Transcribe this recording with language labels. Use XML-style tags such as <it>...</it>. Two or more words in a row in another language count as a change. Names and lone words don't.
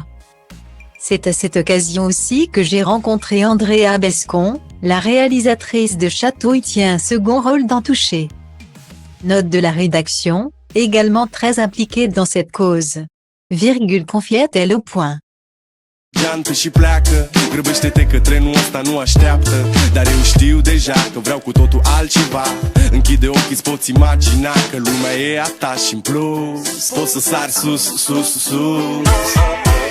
<fr>C'est à cette occasion aussi que j'ai rencontré Andrea Bescon, la réalisatrice de Chatouille tient un second rôle dans Touché. Note de la rédaction, également très impliquée dans cette cause. Confiait-elle au point.</fr> <ro>Geantă și pleacă, grăbește-te că trenul ăsta nu așteaptă. Dar eu știu deja că vreau cu totul altceva. Închide ochii, îți poți imagina că lumea e a ta și în plus poți să sari sus, sus, sus.</ro>